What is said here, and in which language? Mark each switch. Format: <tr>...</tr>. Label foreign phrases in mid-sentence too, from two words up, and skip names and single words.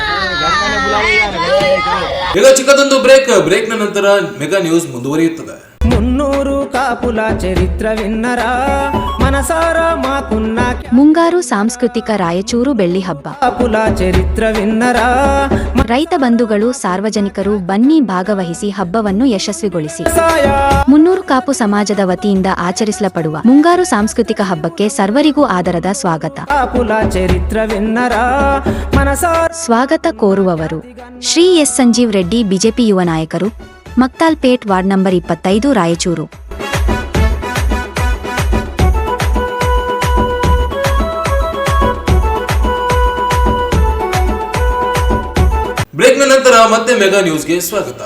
<kn>ಈಗ ಚಿಕ್ಕದೊಂದು ಬ್ರೇಕ್. ಬ್ರೇಕ್ನ ನಂತರ ಮೆಗಾ ನ್ಯೂಸ್ ಮುಂದುವರಿಯುತ್ತದೆ.</kn> <te>మున్నూరు కాపుల చరిత్ర విన్నరా మనసారా మాకున్న</te> <kn>ಮುಂಗಾರು ಸಾಂಸ್ಕೃತಿಕ ರಾಯಚೂರು ಬೆಳ್ಳಿ ಹಬ್ಬ</kn> <te>కాపుల చరిత్ర విన్నరా</te> <kn>ರೈತ ಬಂಧುಗಳು ಸಾರ್ವಜನಿಕರು ಬನ್ನಿ ಭಾಗವಹಿಸಿ ಹಬ್ಬವನ್ನು ಯಶಸ್ವಿಗೊಳಿಸಿ.</kn> <te>సాయ</te> <kn>ಮುನ್ನೂರು ಕಾಪು ಸಮಾಜದ ವತಿಯಿಂದ ಆಚರಿಸಲ್ಪಡುವ ಮುಂಗಾರು ಸಾಂಸ್ಕೃತಿಕ ಹಬ್ಬಕ್ಕೆ ಸರ್ವರಿಗೂ ಆದರದ ಸ್ವಾಗತ.</kn> <te>కాపుల చరిత్ర విన్నరా మనసారా</te> <kn>ಸ್ವಾಗತ ಕೋರುವವರು ಶ್ರೀ ಎಸ್ ಸಂಜೀವ್ ರೆಡ್ಡಿ, ಬಿಜೆಪಿ ಯುವ ನಾಯಕರು, ಮಕ್ತಾಲ್ಪೇಟ್,</kn> <en>ward number</en> <kn>25, ರಾಯಚೂರು. ಬ್ರೇಕ್ನ ನಂತರ ಮತ್ತೆ ಮೆಗಾ ನ್ಯೂಸ್ಗೆ ಸ್ವಾಗತ.</kn>